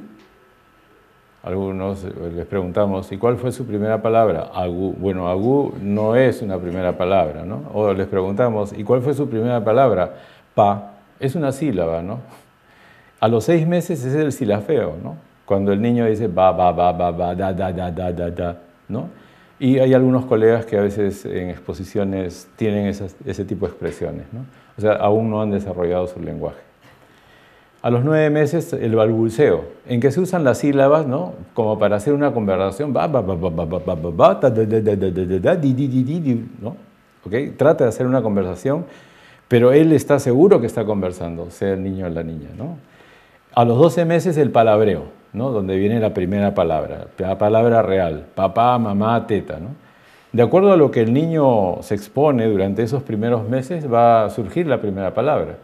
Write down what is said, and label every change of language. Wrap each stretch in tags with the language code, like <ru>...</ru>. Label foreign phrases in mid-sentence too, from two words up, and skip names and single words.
<es>Algunos les preguntamos, ¿y cuál fue su primera palabra? Agu. Bueno, agu no es una primera palabra, ¿no? O les preguntamos, ¿y cuál fue su primera palabra? Pa. Es una sílaba, ¿no? A los 6 meses es el silafeo, ¿no? Cuando el niño dice ba, ba, ba, ba, ba, da, da, da, da, da, da, ¿no? Y hay algunos colegas que a veces en exposiciones tienen ese tipo de expresiones, ¿no? O sea, aún no han desarrollado su lenguaje. A los 9 meses, el balbuceo, en que se usan las sílabas, ¿no? Como para hacer una conversación, ba, ba, ba, ba, ba, ba, ba, ba, da, da, da, da, da, da, di, di, di, di, ¿no? ¿Okay? Trata de hacer una conversación, pero él está seguro que está conversando, sea el niño o la niña, ¿no? A los 12 meses, el palabreo, ¿no? Donde viene la primera palabra, la palabra real, papá, mamá, teta, ¿no? De acuerdo a lo que el niño se expone durante esos primeros meses, va a surgir la primera palabra.</es>